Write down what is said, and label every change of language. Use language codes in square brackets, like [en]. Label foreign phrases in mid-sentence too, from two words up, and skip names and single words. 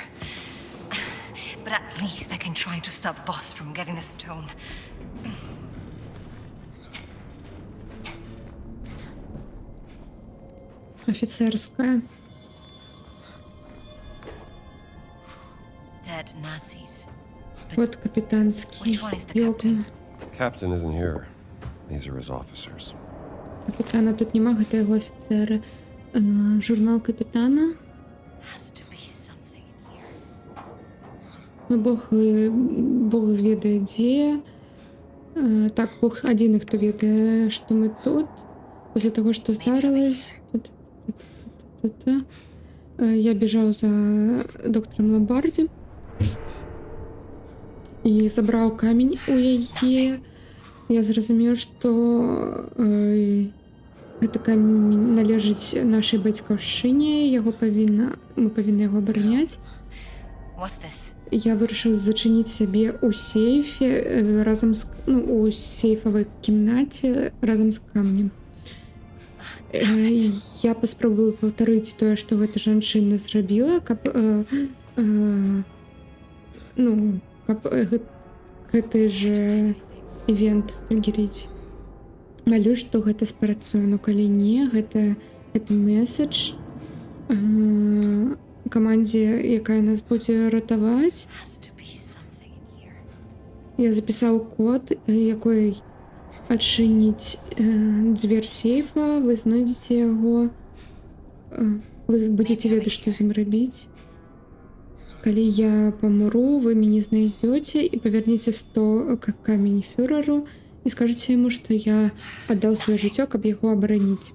[en] But at least I can try to stop Boss from getting the stone. [uk] Офіцерська. [en] Dead Nazis. [uk] От капітанський [en] Which one is the [uk] вікна. [en] Captain isn't here. These are his officers. [be] Капітана тут нема, гэта яго афіцеры. Журнал капітана. [en] Has to be something in here. [be] Ну, Бог ведае дзе. Так, Бог адзіны, хто ведае, што мы тут. Пасля таго, што здарылась. Я бежаў за доктором Ламбардзе і забраў камень у яе. Я зразумеў, што гэты камень належыць нашай бацькаўшчыне, мы павінны яго абараняць. [en] What's this? [be] Я вырашыў зачыніць сябе ў сейфе разам з, у сейфавай кімнаце разам з камнем. Я паспрабую паўтарыць тое, што гэта жанчына зрабіла, каб гэты же івент стрыгерыць. Малю, што гэта спрацуе, но калі не, гэта месседж камандзе, якая нас будзе ратаваць. [en] Has to be something in here. [be] Я запісаў код, якой адчыніць дзвер сейфа, вы знойдзеце яго, вы будзеце ведаць, што з ім рабіць. Калі я памру, вы мяне знайдзеце і павернеце 100 камень фюреру і скажаце яму, што я аддаў сваё жыццё, каб яго абараніць.